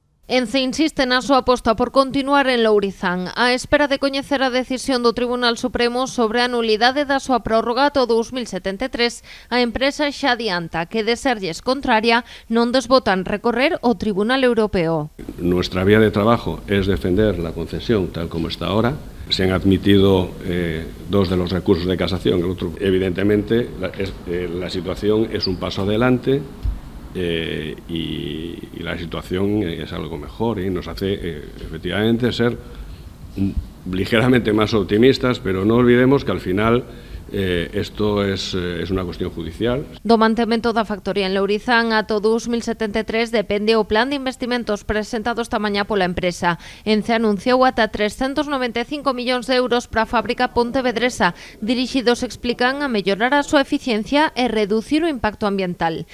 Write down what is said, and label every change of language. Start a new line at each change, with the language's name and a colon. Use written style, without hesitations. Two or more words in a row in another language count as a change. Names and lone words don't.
Galician: Ence insiste na súa aposta por continuar en Lourizán, á espera de coñecer a decisión do Tribunal Supremo sobre a nulidade da súa prórroga ata o 2073, a empresa xa adianta que, de serlles contraria, non desbotan recorrer ao Tribunal Europeo.
Spanish: Nuestra vía de trabajo es defender la concesión tal como está ahora. Se han admitido dos de los recursos de casación. El otro, evidentemente, la situación es un paso adelante. Y la situación es algo mejor y nos hace efectivamente ser ligeramente más optimistas, pero no olvidemos que al final esto es unha cuestión judicial.
Galician: Do mantemento da factoría en Lourizán ata o 2073 depende o plan de investimentos presentado esta mañá pola empresa. Ence anunciou ata 395 millóns de euros para a fábrica pontevedresa, dirixidos, explican, a mellorar a súa eficiencia e reducir o impacto ambiental.